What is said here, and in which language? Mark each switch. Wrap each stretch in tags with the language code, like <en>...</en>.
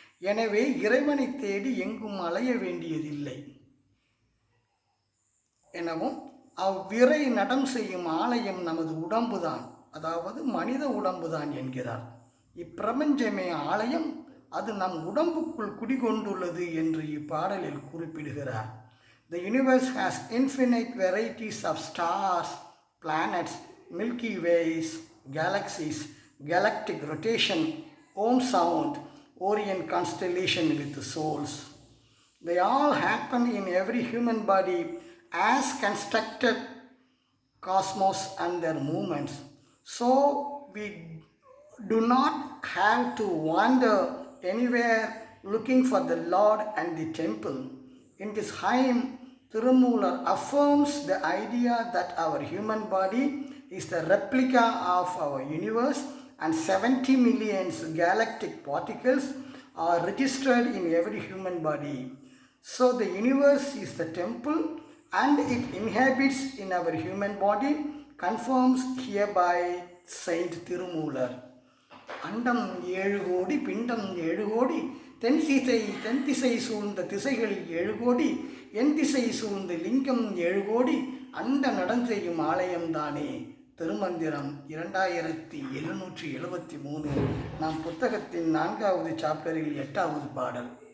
<ta>எனவே இறைவனை தேடி எங்கும் அலைய வேண்டியதில்லை எனவும், அவ்விறை நடம் செய்யும் ஆலயம் நமது உடம்புதான், அதாவது மனித உடம்புதான் என்கிறார். இப்பிரபஞ்சமே ஆலயம், அது நம் உடம்புக்குள் குடிகொண்டுள்ளது என்று இப்பாடலில் குறிப்பிடுகிறார்.</ta> <en>The universe has infinite varieties of stars, planets, Milky Ways, galaxies, galactic rotation, Om sound, Orion constellation with souls. They all happen in every human body as constructed cosmos and their movements. So we do not have to wander anywhere looking for the Lord and the temple. In this hymn, Tirumular affirms the idea that our human body is the replica of our universe and 70 million galactic particles are registered in every human body. So the universe is the temple and it inhabits in our human body, confirms hereby Saint Tirumular.</en> <ta>அண்டம் 7 கோடி, பிண்டம் 7 கோடி, தென்திசை சூழ்ந்த திசைகள் 7 கோடி, என் திசை சூழ்ந்த லிங்கம் 7 கோடி, அண்ட நடம் செய்யும் ஆலயம்தானே. திருமந்திரம் 2773. நம் புத்தகத்தின் 4வது சாப்டரில் 8வது பாடல்.</ta>